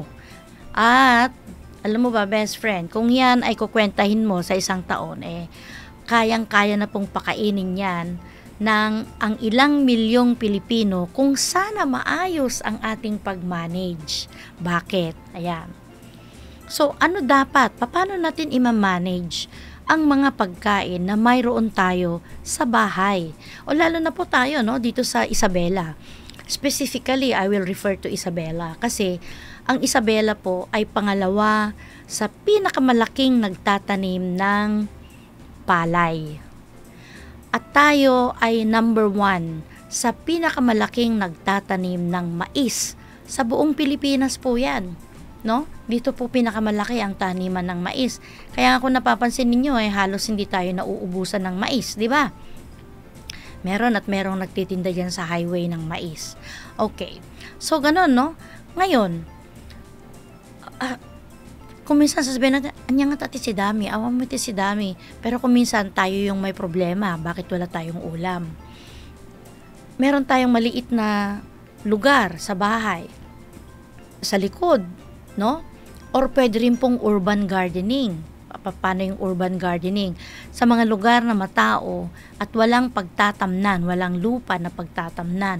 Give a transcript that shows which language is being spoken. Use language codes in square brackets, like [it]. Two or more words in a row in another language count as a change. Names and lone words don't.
[tl] At, alam mo ba, [en] best friend, [tl] kung yan ay kukwentahin mo sa isang taon, kayang-kaya na pong pakainin yan ng ang ilang milyong Pilipino kung sana maayos ang ating pag-manage. Bakit? Ayan. So, ano dapat? Paano natin i-manage ang mga pagkain na mayroon tayo sa bahay? O lalo na po tayo, dito sa Isabela. [en] Specifically, I will refer to [tl] Isabela kasi ang Isabela po ay pangalawa sa pinakamalaking nagtatanim ng palay. At tayo ay number 1 sa pinakamalaking nagtatanim ng mais. Sa buong Pilipinas po yan. Dito po pinakamalaki ang taniman ng mais. Kaya kung napapansin ninyo, halos hindi tayo nauubusan ng mais, di ba? Meron at merong nagtitinda dyan sa highway ng mais. Okay. So, ganun, Ngayon, kung minsan sasabihin natin, [ilo] anya nga tati si dami, awam mo si dami. [tl] Pero kung minsan tayo yung may problema, bakit wala tayong ulam? Meron tayong maliit na lugar sa bahay, sa likod, Or pwede rin pong [en] urban gardening. [tl] Paano yung [en] urban gardening? [tl] Sa mga lugar na matao at walang pagtatamnan, walang lupa na pagtatamnan.